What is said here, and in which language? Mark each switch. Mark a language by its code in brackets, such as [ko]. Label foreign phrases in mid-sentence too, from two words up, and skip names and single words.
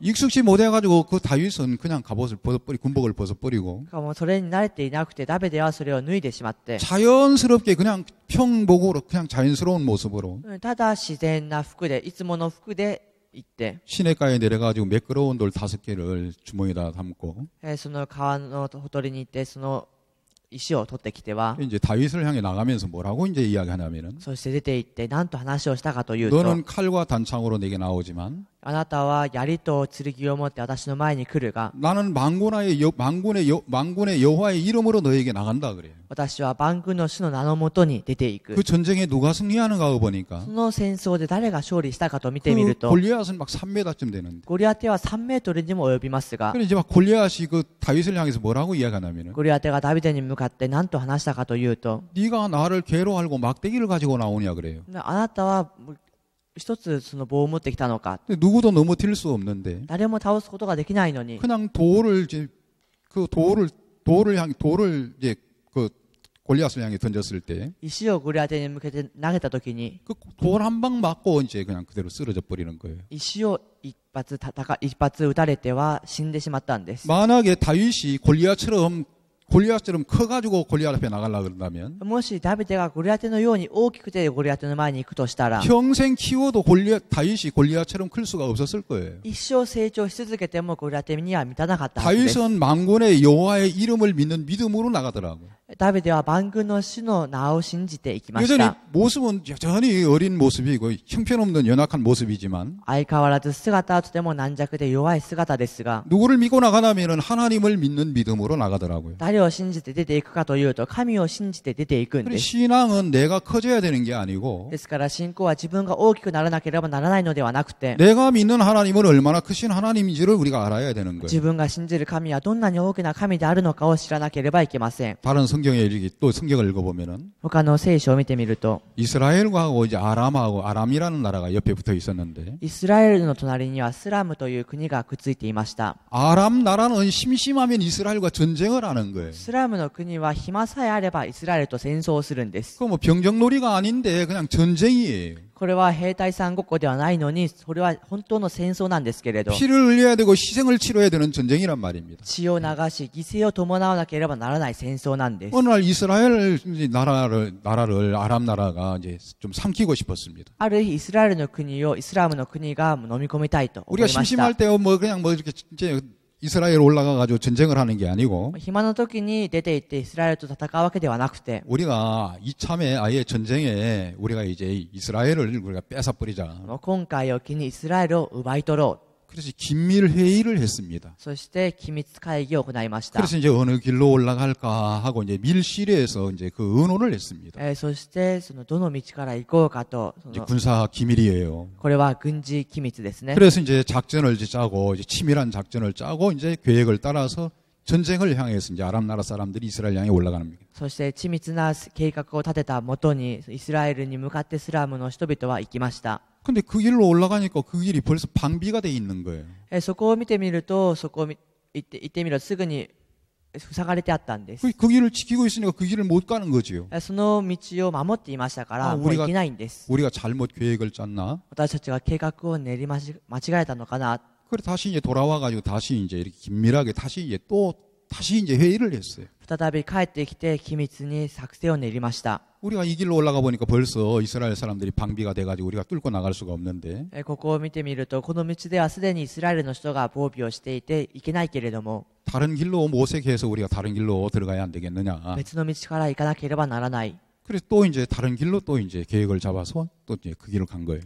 [ko] 익숙지 못해가지고 그 다윗은 그냥 갑옷을 벗어버리고 군복을 벗어버리고 [ja] もうそれに慣れていなくてダビデはそれを脱いでしまって、 [ko] 자연스럽게 그냥 평복으로 그냥 자연스러운 모습으로 [ja] ただ自然な服でいつもの服で行って、 [ko] 시냇가에 내려가지고 매끄러운 돌 5개를 주머니에다 담고 [ja] その川のほとりに行ってその石を取ってきては、 [ko] 이제 다윗을 향해 나가면서 뭐라고 이제 이야기하냐면은 [ja] そして出て行って何と話をしたかというと、 [ko] 너는 칼과 단창으로 내게 나오지만 [ja] あなたは槍と剣を持って私の前に来るが、 [ko] 나는 만군의 여호와의 이름으로 너에게 나간다 그래요. [ja] 私は万軍の主の名のもとに出ていく。 [ko] 그 전쟁에 누가 승리하는가 보니까 [ja] その戦争で誰が勝利したかと見てみる [ko] 그 [ja] と、 [ko] 골리앗은 막 3m쯤 되는데 [ja] ゴリアテは3メートルにも及びますが、 [ko] 그래 이제 막 골리앗이 그 다윗을 향해서 뭐라고 이야기하냐면은 [ja] ゴリアテがダビデに向かって何と話したかというと、 [ko] 네가 나를 괴로 알고 막대기를 가지고 나오냐 그래요. [ja] あなたは一つその棒を持ってきたのか。 [ko] 근데 누구도 넘어뜨릴 수 없는데 [ja] 誰も倒すことができないのに、 [ko] 그냥 돌을 이제 그 돌을 이제 그 골리앗을 향해 던졌을 때 [ja] 石をゴリアテに向けて投げたときに、 [ko] 그 돌 한 방 맞고 이제 그냥 그대로 쓰러져 버리는 거예요. [ja] 石を一発撃たれては死んでしまったんです。 [ko] 만약에 다윗이 골리앗처럼 커가지고 골리앗 앞에 나가려고 그런다면 [ja] もしダビデがゴリアテのように大きくてゴリアテの前に行くとしたら、 [ko] 평생 키워도 다윗이 골리앗처럼 클 수가 없었을 거예요. [ja] 一生成長し続けてもゴリアテには満たなかったはずです。 [ko] 다윗은 만군의 여호와의 이름을 믿는 믿음으로 나가더라고요. [ja] ダビデは万軍の主の名を信じていきまし [ko] 여전히 [ja] た。 [ko] 모습은 여전히 어린 모습이고 형편없는 연약한 모습이지만 [ja] 相変わらず姿はとても軟弱で弱い姿ですが、 [ko] 누구를 믿고 나가냐면은 하나님을 믿는 믿음으로 나가더라고요. [ja] 誰を信じて出ていくかというと、神を信じて出ていくん [ko] 그래서 [ja] です。 [ko] 신앙은 내가 커져야 되는 게 아니고 [ja] ですから信仰は自分が大きくならなければならないのではなくて、 [ko] 내가 믿는 하나님은 얼마나 크신 하나님인지를 우리가 알아야 되는 거예요. [ja] 自分が信じる神はどんなに大きな神であるのかを知らなければいけません。 [ko] 다른 성경에 이렇게 또 성경을 읽어보면은 [ja] 他の聖書を見てみると、 [ko] 이스라엘하고 이제 아람이라는 나라가 옆에 붙어 있었는데 [ja] イスラエルの隣にはスラムという国がくっついていました。 [ko] 아람 나라는 심심하면 이스라엘과 전쟁을 하는 거예요. [ja] スラムの国は暇さえあればイスラエルと戦争をするんです。 [ko] 그 뭐 병정놀이가 아닌데 그냥 전쟁이에요. [ja] これは兵隊さんごっこではないのに、それは本当の戦争なんですけれど、 [ko] 피를 흘려야 되고 희생을 치러야 되는 전쟁이란 말입니다. [ja] 血を流し犠牲を伴わなければならない戦争なんです。 [ko] 어느 날 이스라엘 나라를 아람 나라가 이제 좀 삼키고 싶었습니다. [ja] ある日イスラエルの国をイスラムの国が飲み込みたいと思い [ko] 우리가 [ja] ました。 [ko] 심심할 때 뭐 그냥 뭐 이렇게 이제 이스라엘 올라가가지고 전쟁을 하는 게 아니고 [ja] 暇の時に出て行ってイスラエルと戦うわけではなくて、 [ko] 우리가 이참에 아예 전쟁에 우리가 이제 이스라엘을 우리가 뺏어 버리자. [ja] もう今回を機にイスラエルを奪い取ろう。 [ko] 그래서 긴밀 회의를 했습니다. [ja] そして機密会議を行いました。 [ko] 그래서 이제 어느 길로 올라갈까 하고 이제 밀실에서 이제 그 의논을 했습니다. [ja] そしてそのどの道から行こうかと、 [ko] 이제 군사 기밀이에요. [ja] これは軍事機密ですね。 [ko] 그래서 이제 작전을 이제 짜고 이제 치밀한 작전을 짜고 이제 계획을 따라서 전쟁을 향해서 이제 아람 나라 사람들이 이스라엘 향해 올라가는 겁니다. [ja] そして緻密な計画を立てたもとにイスラエルに向かってスラムの人々は行きました。 [ko] 근데 그 길로 올라가니까 그 길이 벌써 방비가 돼 있는 거예요. [ja] そこを見てみると、そこを行ってみるとすぐに塞がれてあったんです。 [ko] 그 길을 지키고 있으니까 그 길을 못 가는 거지요. [ja] その道を守っていましたから、もう行けないんです。 [ko] 우리가 잘못 계획을 짰나? [ja] 私たちが計画を練り間違えたのかな。 [ko] 그래 다시 이제 돌아와가지고 다시 이제 이렇게 긴밀하게 다시 이제 회의를 했어요. [ja] 再び帰ってきて機密に作戦を練りました。 [ko] 우리가 이 길로 올라가 보니까 벌써 이스라엘 사람들이 방비가 돼가지고 우리가 뚫고 나갈 수가 없는데 [ja] ここを見てみると、この道ではすでにイスラエルの人が防備をしていて行けないけれども、 [ko] 다른 길로 모색해서 우리가 다른 길로 들어가야 안 되겠느냐. [ja] 別の道から行かなければならない。 [ko] 그래서 또 이제 다른 길로 또 이제 계획을 잡아서 또 이제 그 길을 간 거예요.